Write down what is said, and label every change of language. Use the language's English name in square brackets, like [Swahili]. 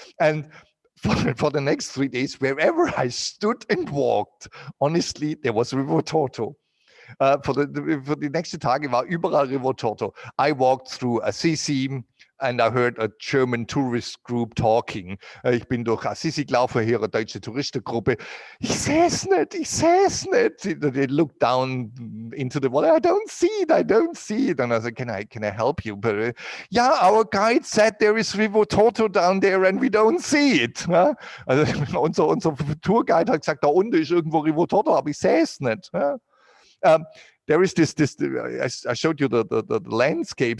[English] And for the next 3 days, wherever I stood and walked, honestly, there was Rivotorto. [German] Für die nächsten Tage war überall Rivotorto. [English] I walked through Assisi and I heard a German tourist group talking. [German] Ich bin durch Assisi gelaufen, hier eine deutsche Touristengruppe. Ich sehe es nicht. [English] They looked down into the water. I don't see it. And I said, can I help you? But yeah, our guide said there is Rivotorto down there and we don't see it. [German] Also unser Tourguide hat gesagt, da unten ist irgendwo Rivotorto, aber ich sehe es nicht. [English] There is this I showed you the landscape.